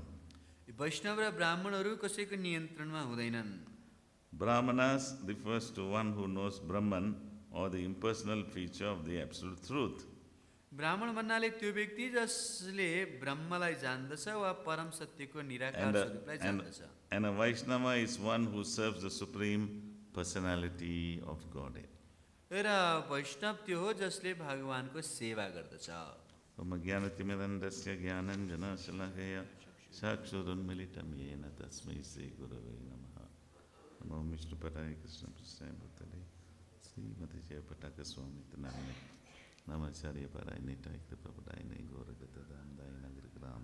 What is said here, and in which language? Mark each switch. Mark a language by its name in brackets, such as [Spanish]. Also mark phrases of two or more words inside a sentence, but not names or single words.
[Nepali] वैष्णव र ब्राह्मणहरू कसैको नियन्त्रणमा हुँदैनन्। [English] Brāhmaṇas refers to one who knows Brahman or the impersonal feature of the absolute truth. [Nepali] ब्राह्मण भन्नाले त्यो व्यक्ति जसले ब्रह्मलाई जान्दछ वा परम सत्यको निराकार स्वरूपलाई जान्दछ। [English] And a Vaiṣṇava is one who serves the Supreme Personality of Godhead. [Nepali] र वैष्णव त्यो हो जसले भगवानको सेवा गर्दछ। [Sanskrit] ज्ञानतिमिरन्दस्य ज्ञानञ्जनशलाकया चक्षुरुन्मीलितं येन तस्मै श्रीगुरवे नमः। नमो वैष्णवाय कृष्ण प्रस्थाय भूतले श्रीमती जयपताका स्वामी तनामने नमाचार्य परायणे तैक्त प्रभुदयने गौरगत दण्डयन ग्रिग्राम